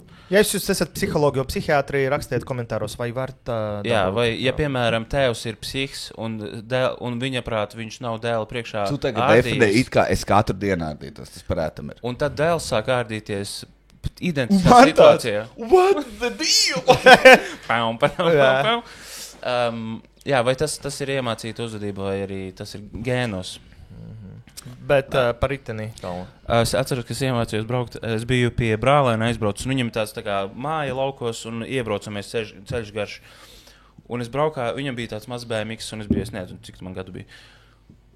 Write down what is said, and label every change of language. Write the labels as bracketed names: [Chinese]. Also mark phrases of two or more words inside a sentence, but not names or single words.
[Latvian] Ja jūs esat psihologi vai psihiatri, rakstiet komentāros, vai var tā... Jā, vai, ja, piemēram, tēvs ir psihs un viņa prāt, viņš nav dēla priekšā ārdījis... Tu tagad definē, it kā es katru dienu ārdītos, tas parētam ir. Un tad dēls sāk ārdīties identiskā situācijā. [English] What's the deal? [Latvian] Jā, vai tas ir iemācīta uzvedība, vai arī tas ir gēnos? Bet par riteni. Es atceros, ka es iemācījos braukt. Es biju pie brālēna aizbraucis, un viņam tāds tā kā māja laukos, un iebraucamies ceļš garš. Un es braukāju, viņam bija tāds mazs BMW, un es nezinu, cik man gadu bija.